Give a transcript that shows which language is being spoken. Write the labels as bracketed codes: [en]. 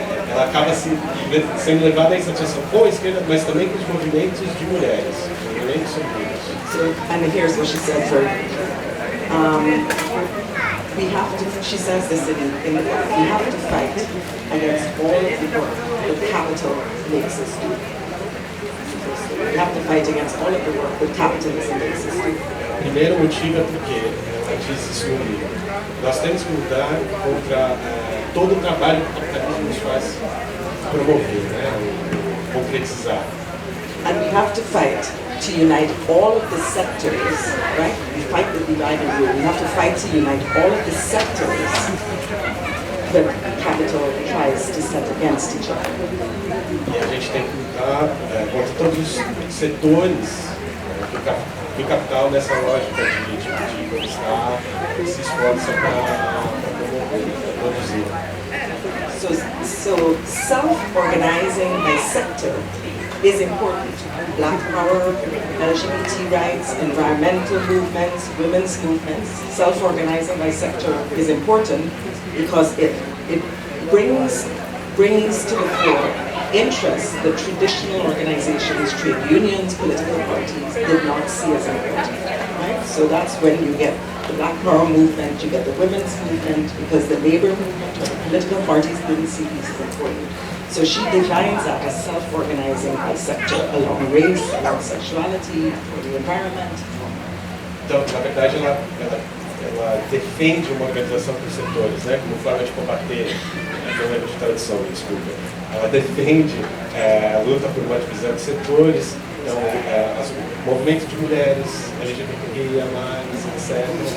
[pt] Ela acaba sendo levada à insatisfação com a esquerda, mas também com os movimentos de mulheres, movimentos femininos. [en] So, and here's what she says very we have to, she says this in the book, we have to fight against all of the work that capital makes us do. We have to fight against all of the work that capitalism makes us do. O primeiro motivo é porque, ela diz isso no livro, nós temos que lutar contra todo o trabalho que o capitalismo nos faz promover, concretizar. And we have to fight to unite all of the sectors, right? We fight the divide and rule. We have to fight to unite all of the sectors that capital tries to set against each other. E a gente tem que lutar contra todos os setores que o capital, nessa lógica de conquistar, se esforça para promover, para produzir. So self-organizing by sector is important. Black power, LGBT rights, environmental movements, women's movements, self-organizing by sector is important because it brings to the fore interests that traditional organizations, trade unions, political parties did not see as important. Right? So that's when you get the Black Power movement, you get the women's movement, because the labor movement or the political parties didn't see these as important. So she defines that as self-organizing by sector along race, along sexuality, for the environment. [pt] Então, na verdade, ela defende uma organização por setores, como forma de combater, não lembro de tradução, desculpa. Ela defende a luta por uma divisão de setores Então, movimento de mulheres, LGBTQIA+, etc.